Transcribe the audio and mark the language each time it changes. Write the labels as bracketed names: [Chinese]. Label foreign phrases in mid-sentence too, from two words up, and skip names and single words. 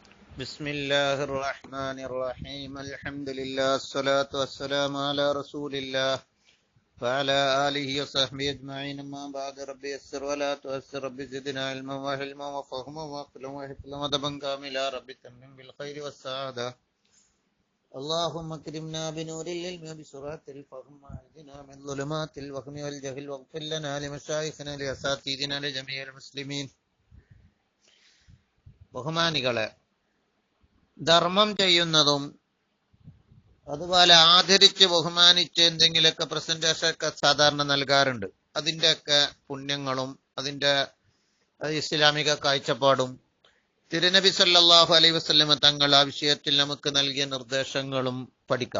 [Arabic] بسم الله الرحمن الرحيم الحمد لله الصلاة والسلام على رسول الله وعلى آله وصحبه أجمعين أما بعد ربي يسر ولا تؤسر ربي زدنا علما وحلما وفهما وعقلا وحفظا ودبا كاملا ربي تمم بالخير والسعادة اللهم اكرمنا بنور العلم وبسرعة الفهم واهدنا من ظلمات الوهم والجهل واغفر لنا لمشايخنا لأساتذتنا لجميع المسلمين. [Malayalam] ബഹുമാനികളെ, ധർമ്മം ചെയ്യുന്നതും അതുപോലെ ആദരിച്ച് ബഹുമാനിച്ച് എന്തെങ്കിലുമൊക്കെ പ്രസന്റേഷൻ ഒക്കെ സാധാരണ നൽകാറുണ്ട്. അതിൻ്റെയൊക്കെ പുണ്യങ്ങളും അതിൻ്റെ ഇസ്ലാമിക കാഴ്ചപ്പാടും തിരുനബി [Arabic] صلى الله عليه وسلم [Malayalam] തങ്ങൾ ആ വിഷയത്തിൽ നമുക്ക് നൽകിയ നിർദ്ദേശങ്ങളും പഠിക്കാം.